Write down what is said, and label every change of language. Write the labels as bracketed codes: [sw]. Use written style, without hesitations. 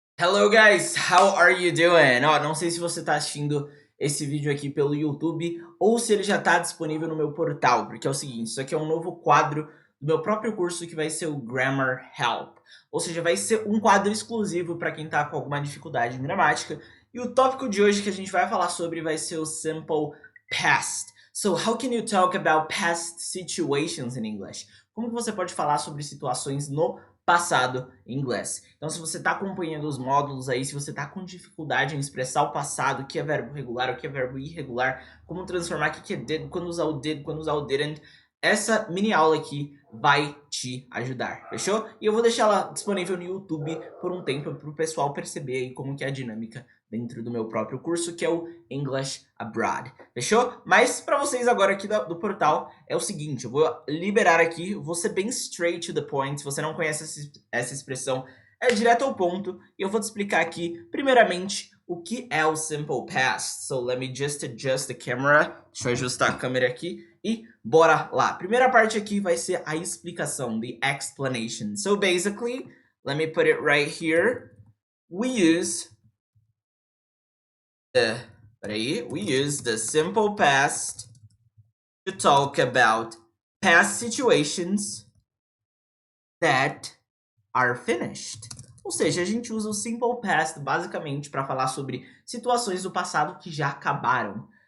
[en] Hello guys, how are you doing? [pt] Ó, não sei se você está assistindo esse vídeo aqui pelo YouTube ou se ele já está disponível no meu portal, porque é o seguinte, isso aqui é um novo quadro do meu próprio curso que vai ser o Grammar Help. Ou seja, vai ser um quadro exclusivo para quem está com alguma dificuldade em gramática. E o tópico de hoje que a gente vai falar sobre vai ser o Simple Past. [en] So, how can you talk about past situations in English? [pt] Como que você pode falar sobre situações no passado em inglês? Então, se você está acompanhando os módulos aí, se você está com dificuldade em expressar o passado, o que é verbo regular, o que é verbo irregular, como transformar, o que é did, quando usar o did, quando usar o didn't, essa mini aula aqui vai te ajudar, fechou? E eu vou deixar ela disponível no YouTube por um tempo para o pessoal perceber aí como que é a dinâmica dentro do meu próprio curso, que é o English Abroad, fechou? Mas para vocês agora aqui do portal é o seguinte, eu vou liberar aqui, vou ser bem [en] straight to the point. [pt] Se você não conhece essa expressão, é direto ao ponto, e eu vou te explicar aqui, primeiramente, o que é o Simple Past. [en] So, let me just adjust the camera. [pt] Deixa eu ajustar a câmera aqui e bora lá. Primeira parte aqui vai ser a explicação, [en] the explanation. So, basically, let me put it right here. We use the simple past to talk about past situations that are finished. [pt] Ou seja, a gente usa o simple past basicamente para falar sobre situações do passado que já acabaram.